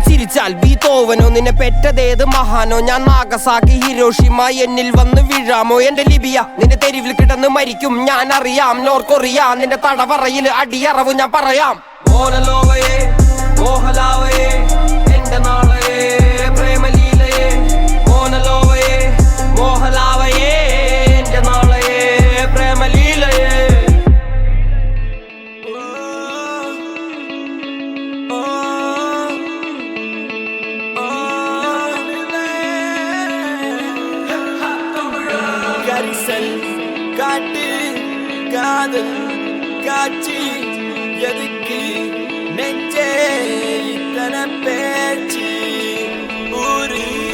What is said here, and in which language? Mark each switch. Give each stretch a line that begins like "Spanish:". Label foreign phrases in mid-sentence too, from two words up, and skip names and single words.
Malayalam: ചോദിച്ചാൽ ബീതോവനോ നിന്നെ പെറ്റതേത് മഹാനോ ഞാൻ നാഗസാക്കി ഹിരോഷിമ എന്നിൽ വന്ന് വീഴാമോ എന്റെ ലിബിയ നിന്റെ തെരുവിൽ കിടന്ന് മരിക്കും ഞാൻ അറിയാം നോർത്ത് കൊറിയ നിന്റെ തടവറയിൽ അടിയറവ് ഞാൻ പറയാം മോഹലോവയേ മോഹലാവയേ എന്റെ നാളയേ പ്രേമലീലയേ മോഹലോവയേ മോഹലാവയേ എന്റെ നാളയേ പ്രേമലീലയേ
Tamil: கரிசல் காட்டு காதல் காட்சி எதுக்கு நெஞ்சே இத்தனை பேச்சு ஊரு